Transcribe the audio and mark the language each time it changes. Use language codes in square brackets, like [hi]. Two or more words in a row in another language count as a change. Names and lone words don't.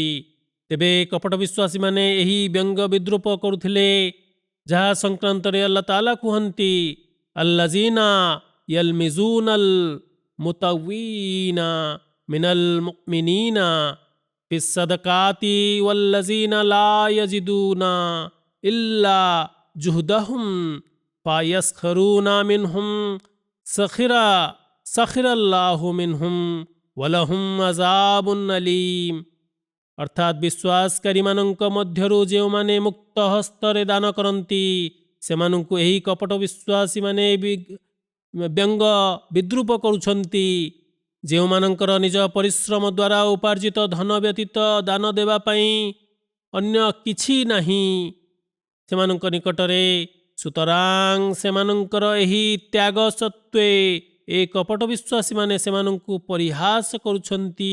[or] ତେବେ କପଟ ବିଶ୍ୱାସୀମାନେ ଏହି ବ୍ୟଙ୍ଗ ବିଦ୍ରୂପ କରୁଥିଲେ, ଯାହା ସଂକ୍ରାନ୍ତରେ ଆଲ୍ଲାହ ତାଆଲା କୁହନ୍ତି, [ar] الذين يلمزون المطوعين من المؤمنين في الصدقات والذين لا يجدون إلا جهدهم فيسخرون منهم سخر الله منهم ولهم عذاب أليم. [or] ଅର୍ଥାତ୍ ବିଶ୍ୱାସକାରୀମାନଙ୍କ ମଧ୍ୟରୁ ଯେଉଁମାନେ ମୁକ୍ତ ହସ୍ତରେ ଦାନ କରନ୍ତି ସେମାନଙ୍କୁ ଏହି କପଟ ବିଶ୍ୱାସୀମାନେ ବ୍ୟଙ୍ଗ ବିଦ୍ରୂପ କରୁଛନ୍ତି। ଯେଉଁମାନଙ୍କର ନିଜ ପରିଶ୍ରମ ଦ୍ୱାରା ଉପାର୍ଜିତ ଧନ ବ୍ୟତୀତ ଦାନ ଦେବା ପାଇଁ ଅନ୍ୟ କିଛି ନାହିଁ ସେମାନଙ୍କ ନିକଟରେ, ସୁତରାଂ ସେମାନଙ୍କର ଏହି ତ୍ୟାଗ ସତ୍ତ୍ୱେ ଏ କପଟ ବିଶ୍ୱାସୀମାନେ ସେମାନଙ୍କୁ ପରିହାସ କରୁଛନ୍ତି।